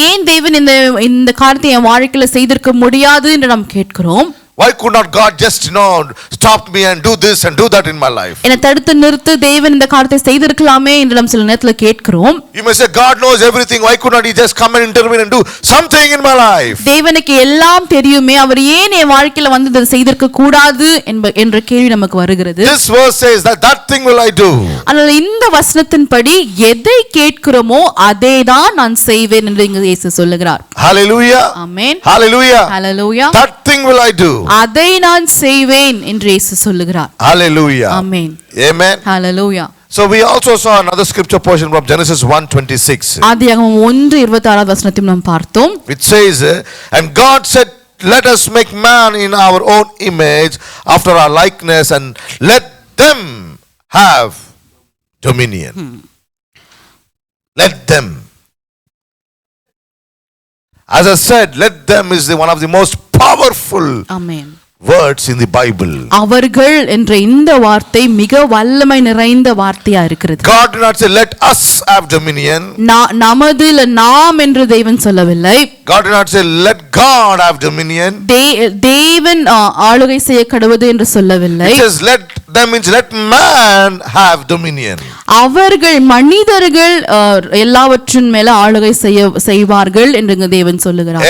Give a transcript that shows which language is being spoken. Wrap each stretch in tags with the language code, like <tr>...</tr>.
<ta>ஏன் தேவன் இந்த காரியத்தை என் வாழ்க்கையில செய்திருக்க முடியாது என்று நாம் கேட்கிறோம்.</ta> <en>Why could not God just stop me and do this and do that in my life?</en> <ta>என்னை தடுத்து நிறுத்து, தேவன் இந்த காரியத்தை செய்திருக்கலாமே என்று நாம் சில நேரத்துல கேட்கிறோம்.</ta> <en>You may say God knows everything, why could not he just come and intervene and do something in my life?</en> <ta>தேவனுக்கு எல்லாம் தெரியுமே, அவர் ஏன் என் வாழ்க்கையில வந்து இதை செய்திருக்க கூடாது என்ற கேள்வி நமக்கு வருகிறது.</ta> <en>This verse says that thing will I do.</en> <ta>ஆனால் இந்த வசனத்தின்படி எதை கேட்கிறோமோ அதை தான் நான் செய்வேன் என்று இங்கு இயேசு சொல்லுகிறார்.</ta> <en>Hallelujah. Amen. Hallelujah. Hallelujah. That thing will I do.</en> <ta>அதை நான் செய்வேன் என்று இயேசு சொல்லுகிறார்.</ta> <en>Hallelujah. Amen. Amen. Hallelujah. So we also saw another scripture portion from Genesis 1:26.</en> <ta>ஆதியாகமம் 1:26 வசனத்தையும் நாம் பார்த்தோம்.</ta> <en>Which says, and God said, let us make man in our own image after our likeness and let them have dominion. Let them. As I said, let them is one of the most powerful Amen. words in the Bible.</en> <ta>அவர்கள் என்ற இந்த வார்த்தை மிக வல்லமை நிறைந்த வார்த்தையா இருக்கிறது.</ta> <en>God did not say let us have dominion.</en> <ta>நமது இல்ல நாம் என்று தேவன் சொல்லவில்லை.</ta> <en>God did not say let God have dominion.</en> <ta>தேவன் ஆளுகை செய்ய கடவுது என்று சொல்லவில்லை.</ta> <en>It says that means let man have dominion.</en> <ta>அவர்கள் மனிதர்கள் எல்லாவற்றின் மேல ஆளுகை செய்வார்கள் என்று தேவன் சொல்லுகிறார்.</ta>